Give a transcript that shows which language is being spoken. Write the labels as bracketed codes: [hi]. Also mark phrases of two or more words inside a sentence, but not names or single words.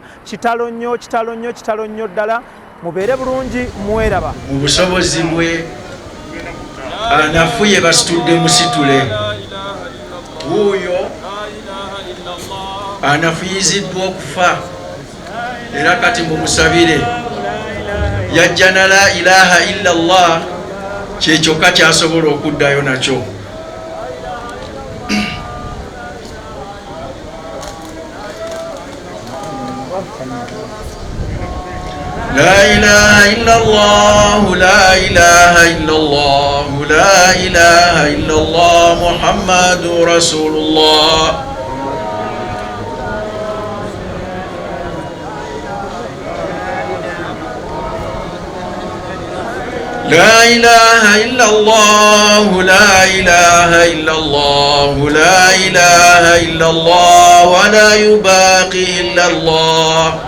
[lg] Kitalo nnyo ddala, mubeere bulungi mweraba. Mu busobozi bwe anafuye basitudde musitule wuuyo anafuyiziddwa okufa era kati mumusabire yajja na [ar] لا إله إلا الله [lg] kyekyokka kyasobola okuddayo nakyo. [ar] لا إله إلا الله، لا إله إلا الله، لا إله إلا الله, محمد رسول الله. لا إله إلا الله، لا إله إلا الله، لا إله إلا الله، ولا يباقي إلا الله.